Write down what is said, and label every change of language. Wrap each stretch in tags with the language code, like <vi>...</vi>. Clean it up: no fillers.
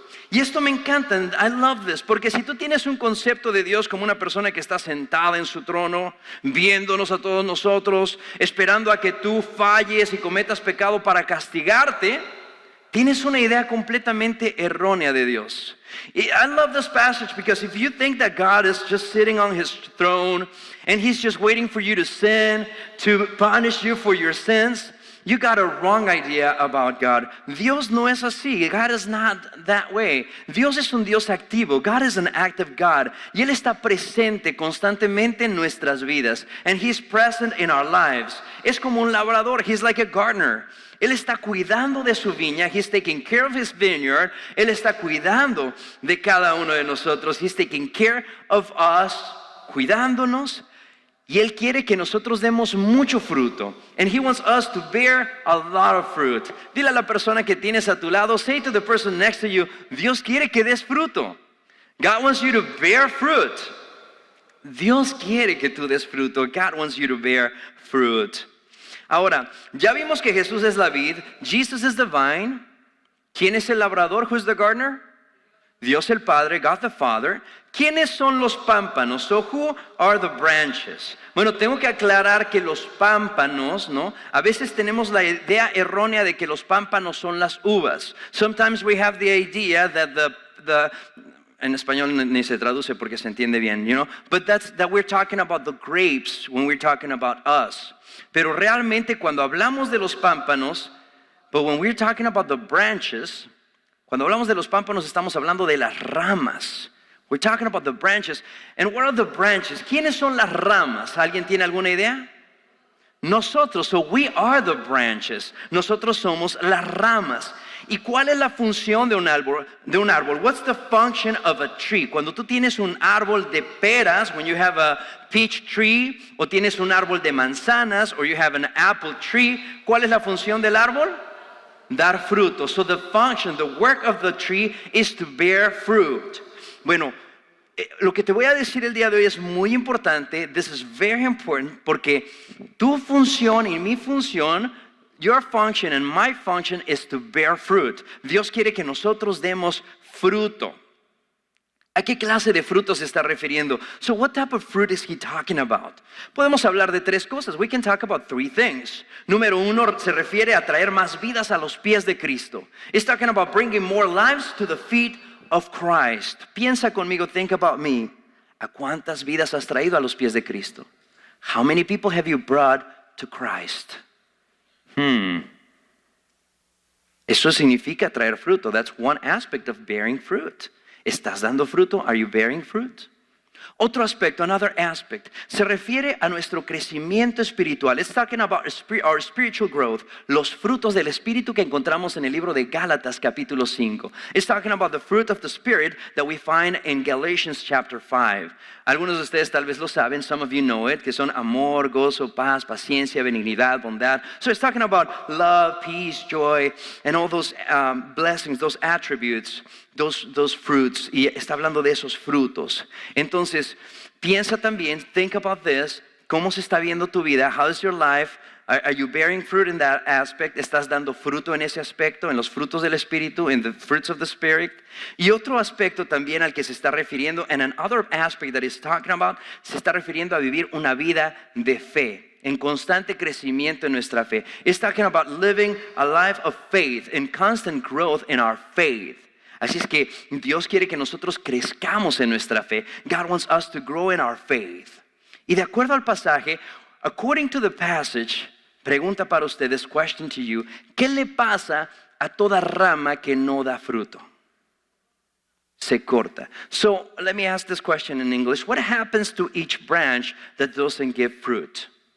<es>Y esto me encanta,</es> <en>and I love this,</en> <es>porque si tú tienes un concepto de Dios como una persona que está sentada en su trono, viéndonos a todos nosotros, esperando a que tú falles y cometas pecado para castigarte, tienes una idea completamente errónea de Dios.</es> <en>I love this passage because if you think that God is just sitting on his throne and he's just waiting for you to sin, to punish you for your sins, you got a wrong idea about God.</en> <es>Dios no es así.</es> <en>God is not that way.</en> <es>Dios es un Dios activo.</es> <en>God is an active God.</en> <es>Y Él está presente constantemente en nuestras vidas.</es> <en>And He's present in our lives.</en> <es>Es como un labrador.</es> <en>He's like a gardener.</en> <es>Él está cuidando de su viña.</es> <en>He's taking care of his vineyard.</en> <es>Él está cuidando de cada uno de nosotros.</es> <en>He's taking care of us,</en> <es>cuidándonos. Y Él quiere que nosotros demos mucho fruto.</es> <en>And He wants us to bear a lot of fruit.</en> <es>Dile a la persona que tienes a tu lado,</es> <en>say to the person next to you,</en> <es>Dios quiere que des fruto.</es> <en>God wants you to bear fruit.</en> <es>Dios quiere que tú des fruto.</es> <en>God wants you to bear fruit.</en> <es>Ahora, ya vimos que Jesús es la vid,</es> <en>Jesus is the vine.</en> <es>¿Quién es el labrador?</es> <en>Who's the gardener?</en> <es>Dios el Padre,</es> <en>God the Father.</en> <es>¿Quiénes son los pámpanos?</es> <en>So who are the branches?</en> <es>Bueno, tengo que aclarar que los pámpanos, ¿no? A veces tenemos la idea errónea de que los pámpanos son las uvas.</es> <en>Sometimes we have the idea that</en> <es>en español ni se traduce porque se entiende bien,</es> <en>you know? But that we're talking about the grapes when we're talking about us.</en> <es>Pero realmente cuando hablamos de los pámpanos,</es> <en>but when we're talking about the branches,</en> <es>cuando hablamos de los pámpanos estamos hablando de las ramas.</es> <en>We're talking about the branches. And what are the branches?</en> <es>¿Quiénes son las ramas? ¿Alguien tiene alguna idea? Nosotros,</es> <en>so we are the branches.</en> <es>Nosotros somos las ramas. ¿Y cuál es la función de un árbol?</es> <en>What's the function of a tree?</en> <es>Cuando tú tienes un árbol de peras,</es> <en>when you have a peach tree,</en> <es>o tienes un árbol de manzanas,</es> <en>or you have an apple tree,</en> <es>¿cuál es la función del árbol? Dar fruto.</es> <en>So the function, the work of the tree is to bear fruit.</en> <es>Bueno, lo que te voy a decir el día de hoy es muy importante.</es> <en>This is very important</en> <es>porque tu función y mi función,</es> <en>your function and my function is to bear fruit.</en> <es>Dios quiere que nosotros demos fruto. ¿A qué clase de frutos se está refiriendo?</es> <en>So what type of fruit is he talking about?</en> <es>Podemos hablar de tres cosas.</es> <en>We can talk about three things.</en> <es>Número uno, se refiere a traer más vidas a los pies de Cristo.</es> <en>It's talking about bringing more lives to the feet of Christ.</en> <es>Piensa conmigo,</es> <en>think about me.</en> <es>¿A cuántas vidas has traído a los pies de Cristo?</es> <en>How many people have you brought to Christ?</en> <es>Eso significa traer fruto.</es> <en>That's one aspect of bearing fruit.</en> <es>¿Estás dando fruto?</es> <en>Are you bearing fruit?</en> <es>Otro aspecto,</es> <en>another aspect,</en> <es>se refiere a nuestro crecimiento espiritual.</es> <en>It's talking about our spiritual growth,</en> <es>los frutos del Espíritu que encontramos en el libro de Gálatas capítulo 5.</es> <en>It's talking about the fruit of the Spirit that we find in Galatians chapter 5.</en> <es>Algunos de ustedes tal vez lo saben,</es> <en>some of you know it,</en> <es>que son amor, gozo, paz, paciencia, benignidad, bondad.</es> <en>So it's talking about love, peace, joy, and all those blessings, those attributes, those fruits.</en> <es>Y está hablando de esos frutos. Entonces, piensa también,</es> <en>think about this,</en> <es>¿cómo se está viendo tu vida?</es> <en>How is your life? Are you bearing fruit in that aspect?</en> <es>¿Estás dando fruto en ese aspecto, en los frutos del Espíritu,</es> <en>in the fruits of the Spirit?</en> <es>Y otro aspecto también al que se está refiriendo,</es> <en>and another aspect that he's talking about,</en> <es>se está refiriendo a vivir una vida de fe, en constante crecimiento en nuestra fe.</es> <en>It's talking about living a life of faith, in constant growth in our faith.</en> <es>Así es que Dios quiere que nosotros crezcamos en nuestra fe.</es> <en>God wants us to grow in our faith.</en> <es>Y de acuerdo al pasaje,</es> <en>according to the passage,</en> <es>pregunta para ustedes,</es> <en>question to you,</en> <es>¿qué le pasa a toda rama que no da fruto? Se corta.</es> <en>So let me ask this question in English. What happens to each branch that doesn't give fruit?</en>